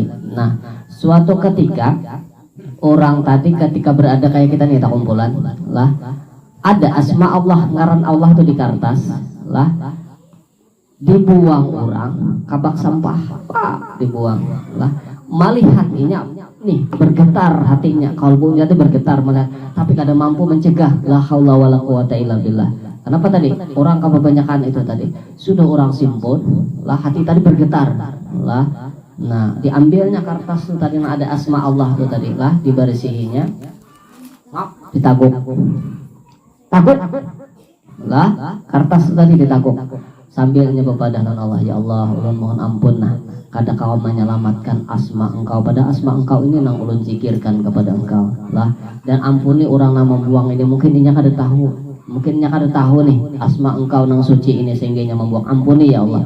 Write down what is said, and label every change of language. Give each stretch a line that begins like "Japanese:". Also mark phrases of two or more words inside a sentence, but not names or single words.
Banjar: Nah suatu ketika orang tadi ketika berada kayak kita nih tak kumpulan lah, ada asma Allah, ngaran Allah tuh di kertas lah, dibuang orang kabak sampah, dibuang lah. Malih hatinya nih bergetar, hatinya kalbunya itu bergetar malah, tapi kada mampu mencegah.
Arabic: لا حول ولا قوة إلا بالله.
Banjar: Kenapa tadi? Orang kebanyakan itu tadi sudah orang simpun lah, hati tadi bergetar lah. Nah diambilnya kertas itu tadi yang ada asma Allah itu tadi lah, dibersihinya, ditaguk lah, kertas itu tadi ditaguk sambil nyebut pada Allah,
Arabic: يا الله
Banjar: ulun mohon ampun, nah kada kau menyelamatkan asma engkau, pada asma engkau ini nang ulun zikirkan kepada engkau lah, dan ampuni orang yang membuang ini, mungkin inya kada tahu Mungkinnya kada tahu nih asma engkau nang suci ini sehingga membuang ampuni
Arabic: يا الله.